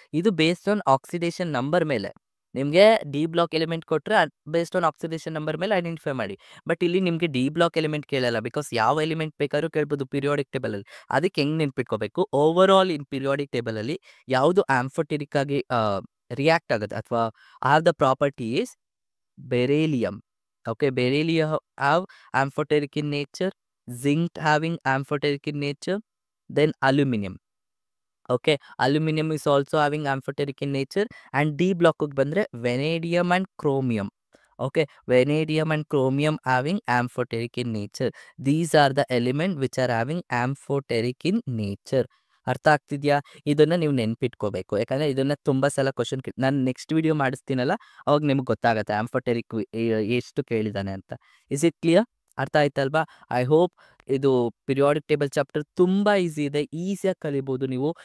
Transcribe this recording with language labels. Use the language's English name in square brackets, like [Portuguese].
[Kannada] ಇದು based on oxidation number ಮೇಲೆ. ನಿಮಗೆ ಡಿ ಬ್ಲಾಕ್ ಎಲಿಮೆಂಟ್ ಕೊಟ್ಟರೆ ಬೇಸ್ಡ್ ಆನ್ ಆಕ್ಸಿಡೇಷನ್ ನಂಬರ್ ಮೇಲೆ ಐಡೆಂಟಿಫೈ ಮಾಡಿ. ಬಟ್ ಇಲ್ಲಿ ನಿಮಗೆ ಡಿ ಬ್ಲಾಕ್ ಎಲಿಮೆಂಟ್ ಕೇಳಲ್ಲ, ಬಿಕಾಸ್ ಯಾವ ಎಲಿಮೆಂಟ್ ಬೇಕಾದ್ರೂ ಕೇಳ್ಬೋದು ಪಿರಿಯಾಡಿಕ್ ಟೇಬಲಲ್ಲಿ. ಅದಕ್ಕೆ ಹೆಂಗೆ ನೆನ್ಪಿಟ್ಕೋಬೇಕು? [English] over all in [Kannada] ಪಿರಿಯಾಡಿಕ್ ಟೇಬಲಲ್ಲಿ ಯಾವುದು ಆಂಫೋಟೆರಿಕ್ ಆಗಿ ರಿಯಾಕ್ಟ್ ಆಗುತ್ತೆ ಅಥವಾ [English] or the property is [Kannada] beryllium. [English] Okay, beryllium have amphoteric in nature, zinc having amphoteric in nature, then aluminum. Okay, aluminum is also having amphoteric in nature. And D block [Kannada] ಬಂದ್ರೆ [English] vanadium and chromium. Okay, vanadium and chromium having amphoteric in nature. These are the elements which are having amphoteric in nature. [Kannada] ಅರ್ಥ ಆಗ್ತಿದೆಯಾ? ಇದನ್ನು ನೀವು ನೆನ್ಪಿಟ್ಕೋಬೇಕು, ಯಾಕಂದರೆ ಇದನ್ನು ತುಂಬ ಸಲ question ನಾನು next video ಮಾಡಿಸ್ತೀನಲ್ಲ ಅವಾಗ ನಿಮ್ಗೆ ಗೊತ್ತಾಗುತ್ತೆ ಆಂಫೋಟೆರಿಕ್ ಎಷ್ಟು ಕೇಳಿದ್ದಾನೆ ಅಂತ. [English] Is it clear? [Kannada] ಅರ್ಥ ಆಯ್ತಲ್ವಾ? [English] I hope [Kannada] ಇದು ಪಿರಿಯಾಡಿಕ್ ಟೇಬಲ್ ಚಾಪ್ಟರ್ ತುಂಬ ಈಸಿ ಇದೆ, ಈಸಿಯಾಗಿ ಕಲಿಬೋದು ನೀವು.